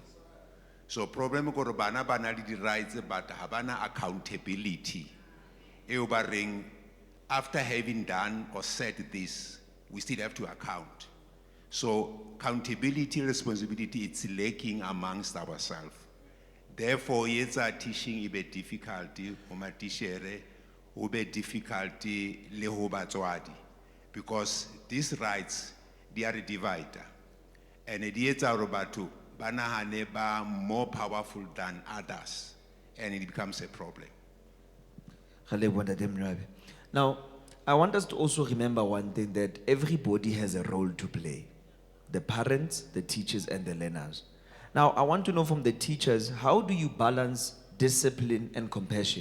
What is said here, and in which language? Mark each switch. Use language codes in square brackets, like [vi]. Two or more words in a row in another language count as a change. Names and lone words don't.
[st] So problem ko re bana ba na le di rights but ha bana accountability. Eo ba reng [en] after having done or said this, we still have to account. So accountability, responsibility, it's lacking amongst ourselves. [st] Therefore, yetsa teaching ibe difficulty, oma tishere, ube difficulty le ho batswadi, [en] because these rights they are a divider, and it [st] yetsa hore batho ba nahane ba [en] more powerful than others, and it becomes a problem. Now, I want us to also remember one thing, that everybody has a role to play. The parents, the teachers, and the learners. Now, I want to know from the teachers, how do you balance discipline and compassion?